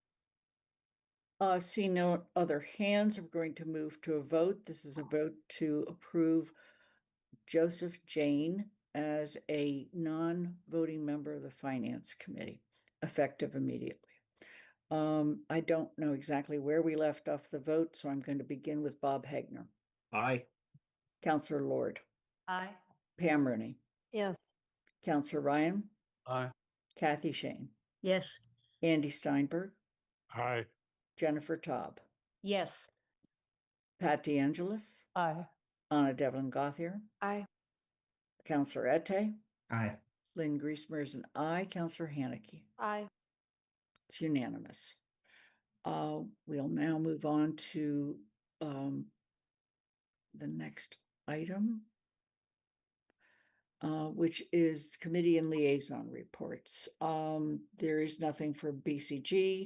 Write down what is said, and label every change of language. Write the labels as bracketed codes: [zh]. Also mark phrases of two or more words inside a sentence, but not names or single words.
[en] See no other hands, I'm going to move to a vote. This is a vote to approve Joseph Jane as a non-voting member of the Finance Committee, effective immediately. I don't know exactly where we left off the vote, so I'm going to begin with Bob Hagner. Aye. Councilor Lord. Aye. Pam Rooney. Yes. Councilor Ryan. Aye. Kathy Shane. Yes. Andy Steinberg. Aye. Jennifer Taub. Yes. Pat DeAngelis. Aye. Anna Devlin Gauthier. Aye. Councilor Ete. Aye. Lynn Griesmer is an aye. Councilor Haneke. Aye. It's unanimous. We'll now move on to the next item, which is committee and liaison reports. There is nothing for BCG.